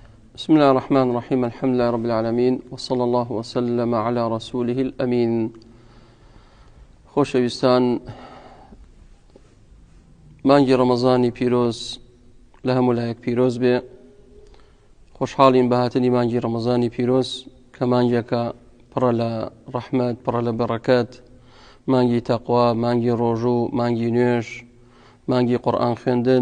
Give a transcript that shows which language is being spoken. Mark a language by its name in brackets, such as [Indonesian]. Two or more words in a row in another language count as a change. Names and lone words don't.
[Arabic] بسم الله الرحمن الرحيم. الحمد لله رب العالمين، وصلى الله وسلم على رسوله الأمين. [Central Kurdish] خۆشەویستان، مانگی ڕەمەزانی پیرۆز لە هەموو لایەک پیرۆز بێ. خۆشحاڵین بە هاتنی مانگی ڕەمەزانی پیرۆز کە مانگێکە پڕە لە ڕەحمەت، پڕە لە بەڕەکەت، مانگی تەقوا، مانگی ڕۆژوو، مانگی نوێژ، مانگی قورئان خوێندن.